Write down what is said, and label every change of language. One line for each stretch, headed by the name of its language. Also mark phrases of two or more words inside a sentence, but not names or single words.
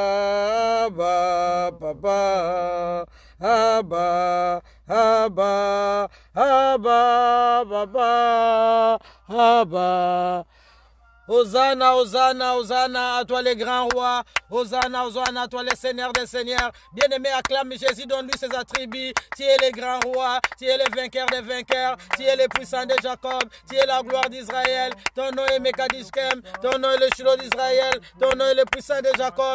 French: Abba, Papa, Abba, Abba, Abba, Papa, Abba. Hosanna, Hosanna, Hosanna à toi les grands rois. Hosanna, Hosanna à toi les seigneurs des seigneurs. Bien-aimé, acclame Jésus, donne-lui ses attributs. Tu es le grand roi, tu es le vainqueur des vainqueurs, tu es le puissant de Jacob, tu es la gloire d'Israël. Ton nom est Mekadishkem, ton nom est le Shiloh d'Israël, ton nom est le puissant de Jacob.